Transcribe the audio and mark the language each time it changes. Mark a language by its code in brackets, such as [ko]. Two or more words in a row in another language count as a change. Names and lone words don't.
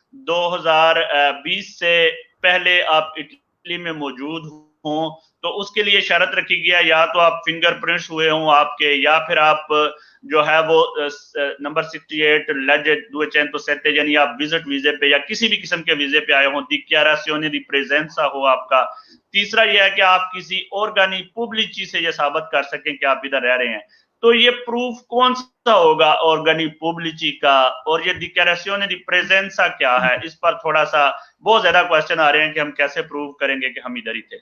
[hi] 2020 से पहले आप इटली में मौजूद हों, तो उसके लिए शर्त रखी गया या तो आप फिंगरप्रिंट्स हुए हों आपके, या फिर आप जो है वो नंबर 68 legge 207, यानी आप [en] visit visa [hi] पे या किसी भी किस्म के वीजे पे आए हों, [it] dichiarazione di presenza हो आपका। [hi] तीसरा यह है कि आप किसी [it] organi pubblici [hi] से ये साबित कर सकें कि आप इधर रह रहे हैं। तो ये प्रूफ कौन सा होगा [it] organi pubblici [hi] का, और ये [it] dichiarazione di presenza [hi] क्या है? इस पर थोड़ा सा बहुत ज्यादा क्वेश्चन आ रहे हैं कि हम कैसे प्रूव करेंगे कि हम इधर ही थे।